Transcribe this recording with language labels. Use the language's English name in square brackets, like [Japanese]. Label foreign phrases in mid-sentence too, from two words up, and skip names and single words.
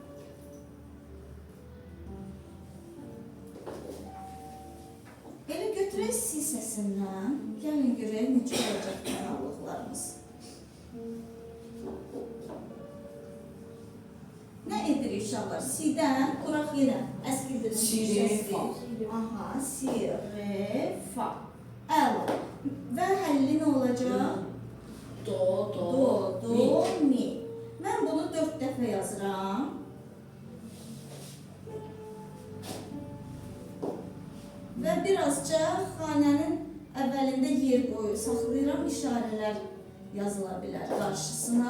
[Azerbaijani] Elə götürək si səsindən. Gəlin görək necə olacaq tonallıqlarımız. Nə edirik uşaqlar? Si-dən quraq yenə. Əskildirilmiş Si, re, fa. Aha, si, re, fa. Əla. Və həlli nə olacaq? do, Do, mi. mi. Mən bunu 4 dəfə yazıram. Və birazca xanənin əvvəlində yer qoyu saxlayıram, işarələr yazıla bilər qarşısına.